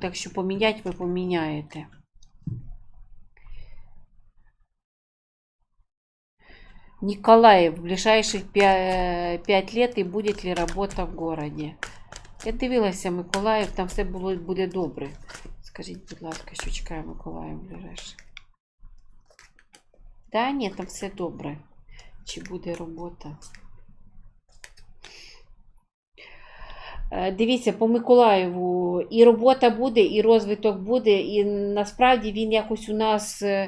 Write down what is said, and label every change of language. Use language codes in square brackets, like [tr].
[uk] Так що поміняти ви поміняєте. [ru] Николаев, в ближайших 5 лет и будет ли работа в городе? [uk] Я дивилася Миколаїв, там все буде добре. Скажіть, будь ласка, що чекає Миколаїв [ru] в ближайших? [uk] Да, ні, там все добре. Чи буде робота? Дивіться, по Миколаєву і робота буде, і розвиток буде, і насправді він якось у нас...